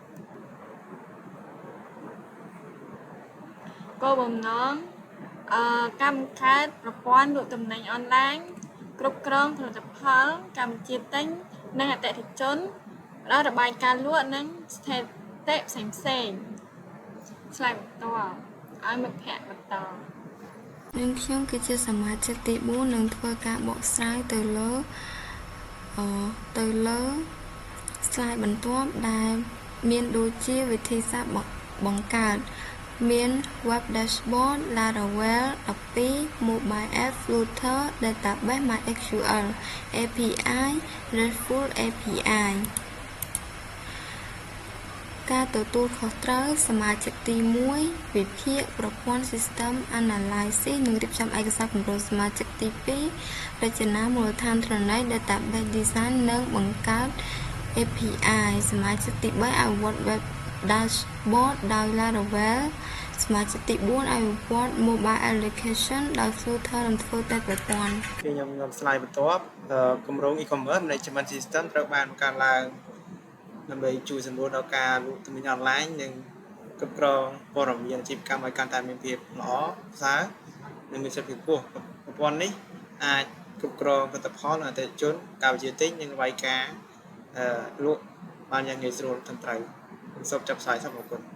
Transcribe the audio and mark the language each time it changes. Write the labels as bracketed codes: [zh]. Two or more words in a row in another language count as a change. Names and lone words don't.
[km] គោលបំណងការបង្កើតប្រព័ន្ធលក់ទំនិញអនឡាញគ្រប់គ្រងផលិតផលការបញ្ជាទិញនិងអតិថិជនផ្ដល់របាយការណ៍លក់និងស្ថិតិផ្សេងស្លាយបន្តឲ្យមិត្តភ័ក្តិបន្ត នឹងខ្ញុំគឺជាសមាជិកទី4នឹងធ្វើការបកស្រាយទៅលើស្លាយបន្ទាប់ដែលមានដូចជាវិធីសាស្ត្របង្កើតមាន [en] Web Dashboard Laravel 12 Mobile App Flutter Database MySQL API RESTful API [km] ការទទួលខុសត្រូវសមាជិកទី1វិភាគប្រព័ន្ធ [en] System Analysis [km] និងរៀបចំឯកសារគម្រោងសមាជិកទី2រចនាមូលដ្ឋានធរណី [en] Database Design [km] និងបង្កើត API សមាជិកទី3អនុវត្ត [en] Web Dashboard [km] ដោយ Laravel សមាជិកទី4អនុវត្ត [en] Mobile Application [km] ដោយ Flutter និងធ្វើតែប្រព័ន្ធ ខ្ញុំស្លាយបន្ទាប់គម្រោង [en] e-commerce management system [km] ត្រូវបានបង្កើតឡើងដើម្បីជួយសម្រួលដល់ការលក់ទំនិញអនឡាញនិងគ្រប់គ្រងព័ត៌មានអាជីវកម្មឲ្យកាន់តែមានភាពល្អប្រសើរនិងមានប្រសិទ្ធភាពខ្ពស់ប្រព័ន្ធនេះអាចគ្រប់គ្រងផលិតផលអតិថិជនការបញ្ជាទិញនិងរបាយការណ៍លក់បានយ៉ាងងាយស្រួលត្រឹមត្រូវសូមចាប់ផ្សាយសូមអរគុណ